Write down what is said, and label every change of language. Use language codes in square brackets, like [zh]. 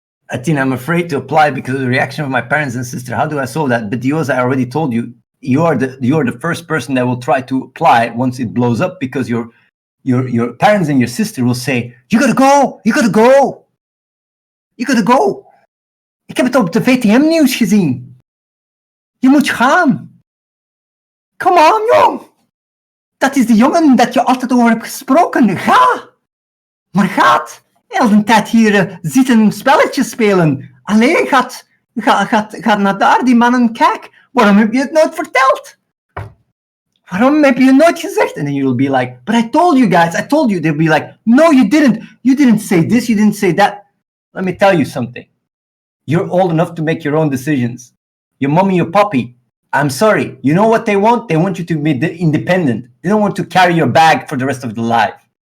[en] Athene, I'm afraid to apply because of the reaction of my parents and sister. How do I solve that? But Dios, I already told you, you are the first person that will try to apply once it blows up, because your parents and your sister will say, you gotta go, you gotta go, you gotta go. [nl] Ik heb het op de VTM nieuws gezien. Je moet gaan. [en] Come on, [nl] jong. Dat is de jongen dat je altijd over hebt gesproken. Ga. Maar gaat. Heel de tijd hier zitten spelletjes spelen. Alleen gaat naar daar, die mannen. Kijk, waarom heb je het nooit verteld? Waarom heb je het nooit gezegd? [en] And then you'll be like, but I told you guys, I told you. They'll be like, no, you didn't. You didn't say this, you didn't say that. Let me tell you something. You're old enough to make your own decisions. Your mommy, your poppy, I'm sorry. You know what they want? They want you to be independent. They don't want to carry your bag for the rest of your life.